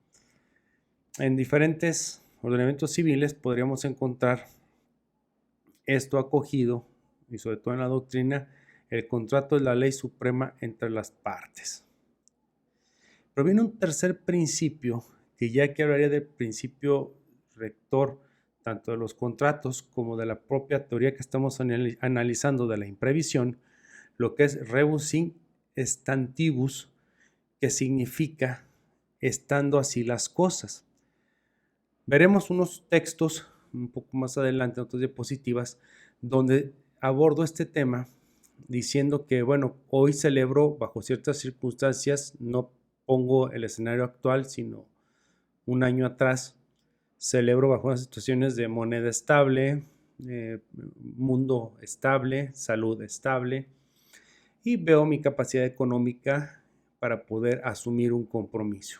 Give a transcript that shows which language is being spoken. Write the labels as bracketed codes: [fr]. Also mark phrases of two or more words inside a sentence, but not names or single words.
[es] En diferentes ordenamientos civiles podríamos encontrar esto acogido, y sobre todo en la doctrina, el contrato es la ley suprema entre las partes. Pero viene un tercer principio, que ya aquí hablaría del principio rector, tanto de los contratos como de la propia teoría que estamos analizando de la imprevisión, lo que es [la] rebus in stantibus, [es] que significa estando así las cosas. Veremos unos textos un poco más adelante, en otras diapositivas, donde abordo este tema diciendo que, bueno, hoy celebro bajo ciertas circunstancias, no pongo el escenario actual, sino un año atrás, celebro bajo unas situaciones de moneda estable, mundo estable, salud estable, y veo mi capacidad económica para poder asumir un compromiso.